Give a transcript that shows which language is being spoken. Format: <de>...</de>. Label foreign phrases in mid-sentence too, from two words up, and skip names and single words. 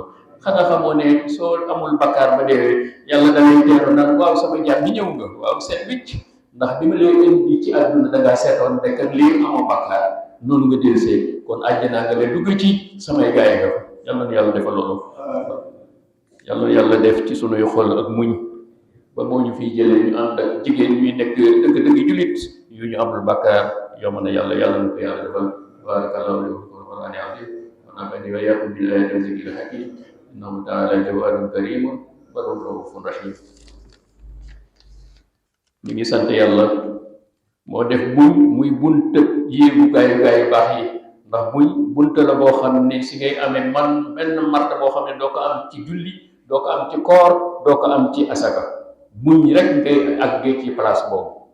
<wo>xanaa xamoo ne soo amul bakkaar ba deewee yàlla da lay teeru naan waaw sama jaam bi ñëw nga waaw seet wicc ndax bi ma lay indi ci àdduna da ngaa seetoon rek ak lii amoo bakkaar noonu nga dellusee kon àjjana nga lay dugg ci samay gaay nga fa. Yàlla defal loolu. Yàlla def ci sunuy xol ak muñ ba moo ñu fiy jëlee ñu ànd ak jigéen ñuy nekk dëgg-dëgg julit yu ñu amul bakkaar yomb na yàlla na ko yàlla defal.</wo> <ar>بارك الله لي والقرآن العظيم ونفعني وإياكم بالآيات والذكر الحكيم إنه تعالى جواد كريم بر رؤوف رحيم.</ar> <wo>ñu ngi sant yàlla moo def muñ muy bunta yéegu gaayu baax yi ndax muñ bunta la boo xam ne si ngay amee benn marta boo xam ne doo ko am ci julli doo ko am ci koor doo ko am ci asaka muñ rek ngay àggee ci place boobu.</wo>